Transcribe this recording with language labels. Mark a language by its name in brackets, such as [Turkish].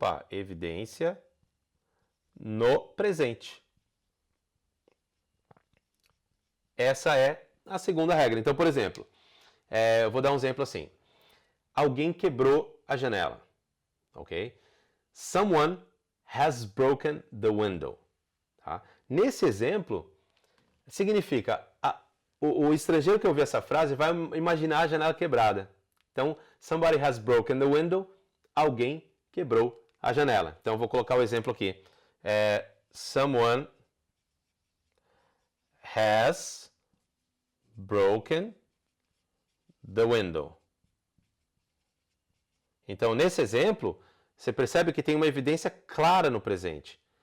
[Portuguese] Evidência no presente. Essa é a segunda regra. Então, por exemplo, eu vou dar um exemplo assim. Alguém quebrou a janela. Ok? [English] Someone has broken the window. [Portuguese] Tá? Nesse exemplo, significa o estrangeiro que ouvir essa frase vai imaginar a janela quebrada. Então, [English] somebody has broken the window, [Portuguese] alguém quebrou a janela. Então, eu vou colocar o exemplo aqui. [English] Someone has broken the window. [Portuguese] Então, nesse exemplo, você percebe que tem uma evidência clara no presente.